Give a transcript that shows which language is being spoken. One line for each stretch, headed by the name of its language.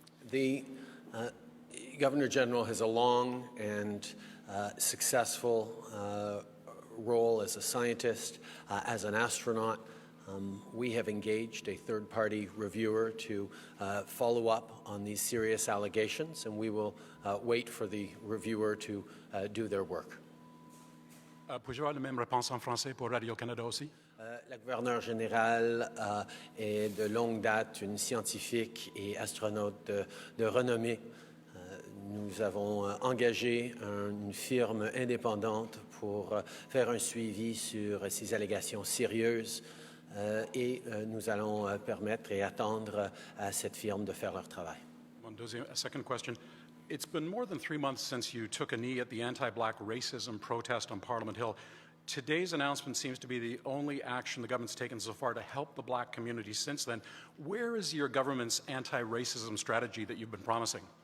English: The Governor-General has a long and successful role as a scientist, as an astronaut. We have engaged a third-party reviewer to follow up on these serious allegations, and we will wait for the reviewer to do their work.
French: Puis-je avoir la même réponse en français pour Radio-Canada aussi? La gouverneure générale est de longue date une scientifique et astronaute de renommée. Nous avons engagé une firme indépendante pour faire un suivi sur ces allégations sérieuses. Et nous allons permettre et attendre à cette firme de faire leur travail.
English: A second question. It's been more than 3 months since you took a knee at the anti-Black racism protest on Parliament Hill. Today's announcement seems to be the only action the government's taken so far to help the Black community since then. Where is your government's anti-racism strategy that you've been promising?